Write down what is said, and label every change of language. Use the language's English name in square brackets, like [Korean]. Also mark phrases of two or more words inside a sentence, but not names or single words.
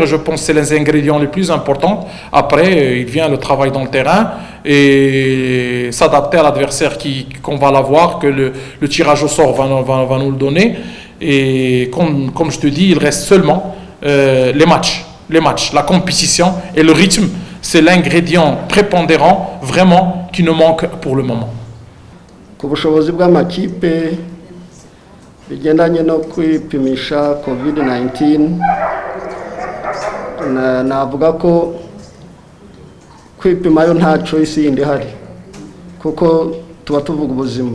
[French] Je pense que c'est les ingrédients les plus importants. Après, il vient le travail dans le terrain et s'adapter à l'adversaire qu'on va l'avoir, que le tirage au sort va nous le donner. Et comme je te dis, il reste seulement les matchs, la compétition et le rythme. C'est l'ingrédient prépondérant vraiment qui nous manque pour le moment. [Kinyarwanda] Ku bushobozi bw'amakipe bigendanye no kwipimisha COVID-19, navuga ko kwipimayo nta choice yindi hari, kuko tuba tuvuga ubuzima.